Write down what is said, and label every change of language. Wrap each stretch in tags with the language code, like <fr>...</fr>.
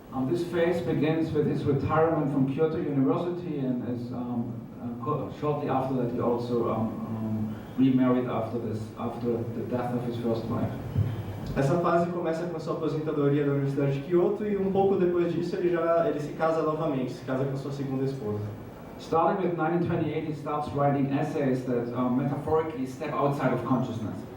<en>This phase begins with his retirement from Kyoto University, and is shortly after that he also remarried after the death of his first wife.</en> <pt>Essa fase começa com a sua aposentadoria da Universidade de Kyoto e um pouco depois disso ele se casa novamente, se casa com sua segunda esposa.</pt> <en>Starting with 1928, he starts writing essays that metaphorically step outside of consciousness.</en>